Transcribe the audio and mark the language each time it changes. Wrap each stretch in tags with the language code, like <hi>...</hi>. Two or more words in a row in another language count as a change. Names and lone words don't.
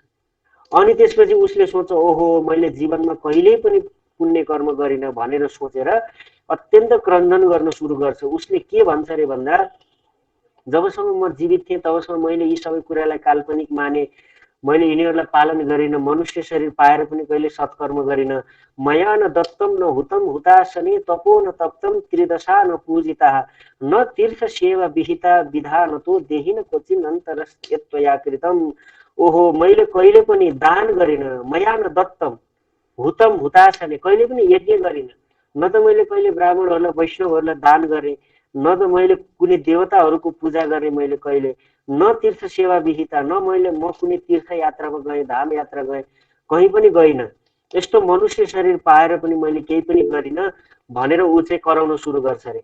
<ne>अनि त्यसपछि उसले सोच्छ ओहो मैले जीवनमा कहिल्यै पनि पुण्य कर्म गरिन भनेर सोचेर अत्यन्त क्रन्दन गर्न सुरु गर्छ। उसले के भन्छ अरे भन्दा, जबसम्म म जीवित थिएँ तबसम्म मैले यी सबै कुरालाई काल्पनिक माने, मैले यिनीहरूलाई पालन गरिन, मनुष्य शरीर पाएर पनि कहिले सत्कर्म गरिन।</ne> <sa>मया न दत्तम न हुतम हुतासने तपो न तप्तम त्रिदशा न पूजिता न तीर्थ सेवा विहिता विधान तो देहिन क्वचिन अन्तरस्यत्वया कृतम।</sa> <ne>ओहो, मैले कहिले पनि दान गरिन,</ne> <sa>मया न दत्तम हुतम हुतासने,</sa> <ne>कहिले पनि यज्ञ गरिन, न त मैले कहिले ब्राह्मणहरूलाई वैष्णवहरूलाई दान गरेँ, न त मैले कुनै देवताहरूको पूजा गरेँ, मैले कहिले</ne> <sa>न तीर्थ सेवा विहिता,</sa> <ne>न मैले म कुनै तीर्थ यात्रामा गएँ, धाम यात्रा गएँ, कहीँ पनि गइनँ, यस्तो मनुष्य शरीर पाएर पनि मैले केही पनि गरिनँ भनेर ऊ चाहिँ कराउन सुरु गर्छ अरे।</ne>